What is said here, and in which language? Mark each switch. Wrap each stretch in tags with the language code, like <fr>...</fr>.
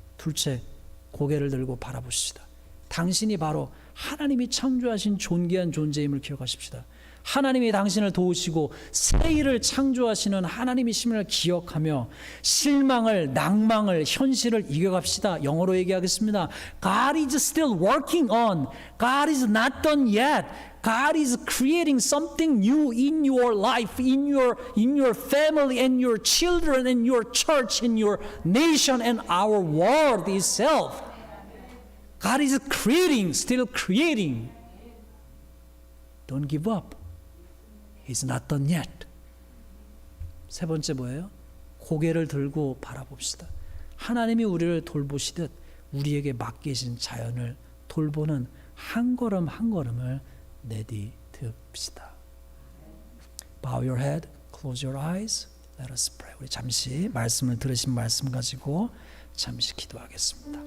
<ko>둘째, 고개를 들고 바라보시다. 당신이 바로 하나님이 창조하신 존귀한 존재임을 기억하십시다. 하나님이 당신을 도우시고 새 일을 창조하시는 하나님이심을 기억하며 실망을, 낭망을, 현실을 이겨갑시다. 영어로 얘기하겠습니다.</ko> <en>God is still working on. God is not done yet. God is creating something new in your life, in your family and your children and your church and your nation and our world itself. God is creating, still creating. Don't give up. He's not done yet.</en> <ko>세 번째 뭐예요? 고개를 들고 바라봅시다. 하나님이 우리를 돌보시듯 우리에게 맡기신 자연을 돌보는 한 걸음 한 걸음을 내디듭시다.</ko> <en>Bow your head, close your eyes, let us pray.</en> <ko>우리 잠시 말씀을 들으신 말씀 가지고 잠시 기도하겠습니다.</ko>